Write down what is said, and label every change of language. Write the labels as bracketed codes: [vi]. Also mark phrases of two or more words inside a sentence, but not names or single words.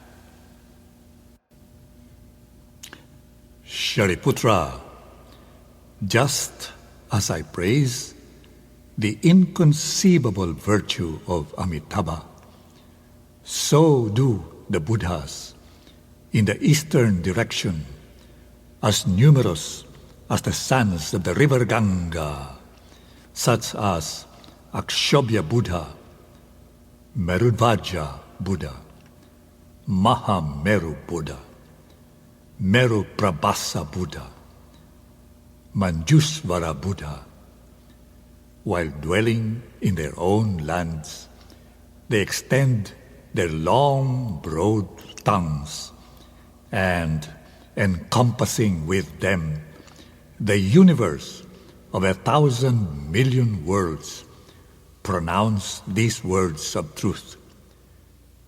[en] Shariputra, just as I praise the inconceivable virtue of Amitabha, so do the Buddhas in the eastern direction, as numerous as the sons of the river Ganga, such as Akshobhya Buddha, Merudvaja Buddha, Mahameru Buddha, Meru Prabhasa Buddha, Manjusvara Buddha. While dwelling in their own lands, they extend their long, broad tongues and, encompassing with them the universe of 1,000 million worlds, pronounce these words of truth.